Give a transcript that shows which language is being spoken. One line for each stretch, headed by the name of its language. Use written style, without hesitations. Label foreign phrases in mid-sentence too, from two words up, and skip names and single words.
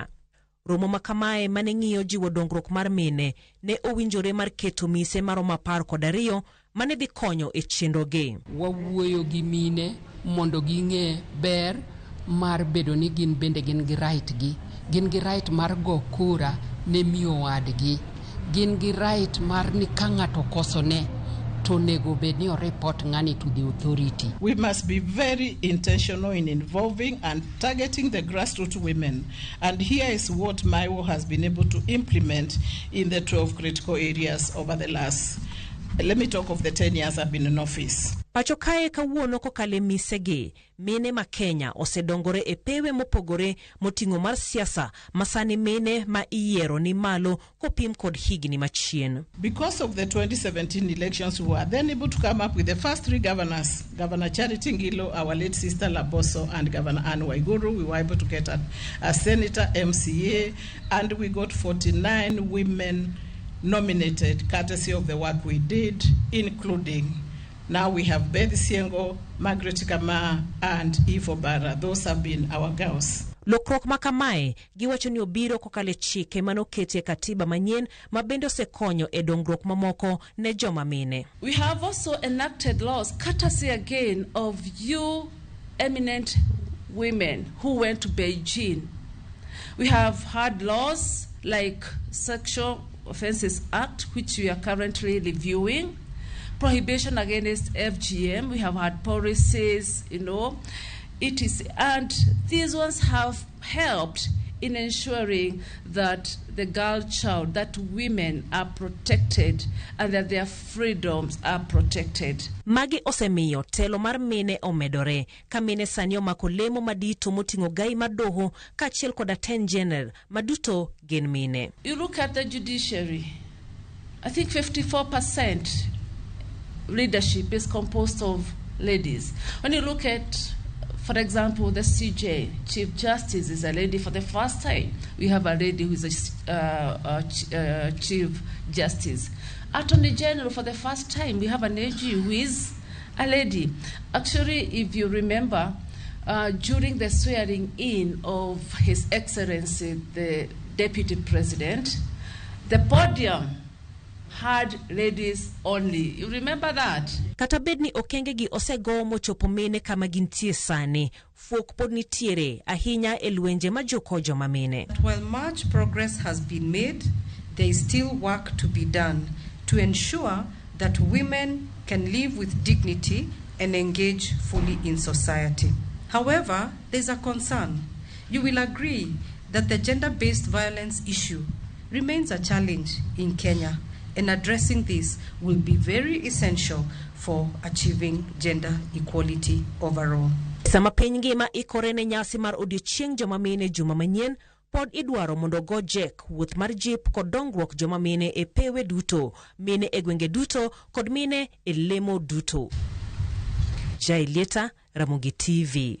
Luo (Kenya and Tanzania): Romo makamae mane ng'iyo jiwo dongruok mar mine ne owinjore mar keto mise maromo 12 mane dhi konyo e chenro gi. Wawuoyo gi mine mondo ging'e ber mar bedo ni gin bende gin gi right gi. Gin gi right mar go kura ne miyo wadgi. Gin gi right mar ni ka ng'ato koso ne to nego bed ni o report ng'ani
English: to the authority. We must be very intentional in involving and targeting the grassroots women. And here is what Maiwo has been able to implement in the 12 critical areas over the last, let me talk of the 10 years I've been in office.
Luo (Kenya and Tanzania): Pachokae kawuono kokale misegi, mine ma Kenya osedongore e pewe mopogore moting'o mar siasa masani mine ma iyiero ni malo kopim kod higni machien.
English: Because of the 2017 elections, we were then able to come up with the first 3 governors, Governor Charity Ngilo, our late sister Laboso, and Governor Anne Waiguru. We were able to get a senator, MCA, and we got 49 women nominated, courtesy of the work we did, including now we have Beth Siengo, Margaret Kama, and Ifo Bara. Those have been our girls.
Luo (Kenya and Tanzania): Lokrok makamae giwacho ni obiro kokale chike manokete katiba manyien mabende osekonyo e dongruok mamoko ne joma mine.
English: We have also enacted laws courtesy again of you eminent women who went to Beijing. We have had laws like Sexual Offences Act, which we are currently reviewing. Prohibition against FGM, we have had policies, and these ones have helped in ensuring that the girl child, that women are protected and that their freedoms are protected.
Luo (Kenya and Tanzania): Magi osemiyo telo mar mine omedore, ka mine sani omako lemo madito moting'o gai madoho kaachiel kod
English: Attorney General
Luo (Kenya and Tanzania): maduto gin mine.
English: You look at the judiciary, I think 54% leadership is composed of ladies. When you look at, for example, the CJ, Chief Justice is a lady for the first time. We have a lady who is a Chief Justice. Attorney General for the first time, we have an AG who is a lady. Actually, if you remember, during the swearing in of His Excellency, the Deputy President, the podium had ladies only. You remember that?
Luo (Kenya and Tanzania): Kata bedni okenge gi osego mochopo mine kama gintie sani, fuok pod nitiere ahinya e lwenje majoko joma mine.
English: While much progress has been made, there is still work to be done to ensure that women can live with dignity and engage fully in society. However, there's a concern. You will agree that the gender-based violence issue remains a challenge in Kenya, and addressing this will be very essential for achieving gender equality overall.
Luo (Kenya and Tanzania): Sama piny ngima ikore ne nyasi mar odiochieng' joma mine juma manyien, pod idwaro mondo go jek wuoth mar jip kod dongruok joma mine e pewe duto, mine e gwenge duto kod mine e lemo duto. Jailieta, Ramogi TV.